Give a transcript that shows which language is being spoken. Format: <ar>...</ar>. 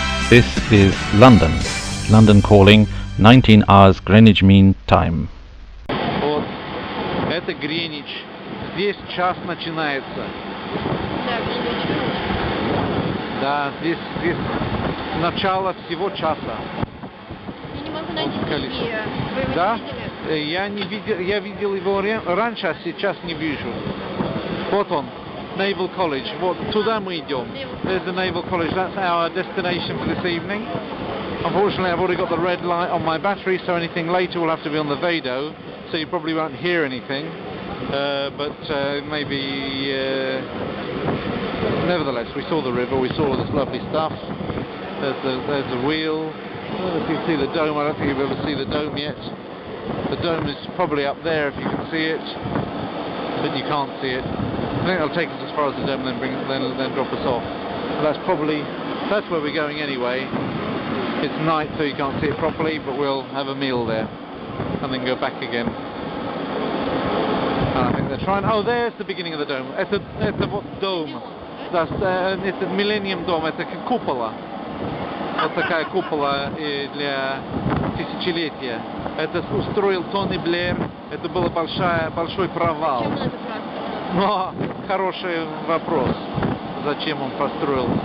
<en>This is London. London calling, 19 hours Greenwich Mean Time.</en> <ru>Вот, это Гринвич. Здесь час начинается. Да, Greenwich. Да, здесь начало всего часа. Я не могу найти книги. Вы его Да? не видели? Я видел его раньше, а сейчас не вижу. Вот он, Naval College. Вот туда мы идем.</ru> <en>There's the Naval College. That's our destination for this evening. Unfortunately, I've already got the red light on my battery, so anything later will have to be on the Vado, so you probably won't hear anything. But maybe... nevertheless, we saw the river, we saw all this lovely stuff. There's the wheel. I don't know if you can see the dome. I don't think you've ever seen the dome yet. The dome is probably up there if you can see it, but you can't see it. I think they'll take us as far as the dome and then drop us off. But that's where we're going anyway. It's night, so you can't see it properly, but we'll have a meal there and then go back again. And I think they're trying... Oh, there's the beginning of the dome.</en> <ru>Это вот dome. Это Millennium Dome, это купола. Вот такая купола для тысячелетия. Это устроил Тони Блэр. Это был большой провал. Но хороший вопрос. Зачем он построил?</ru>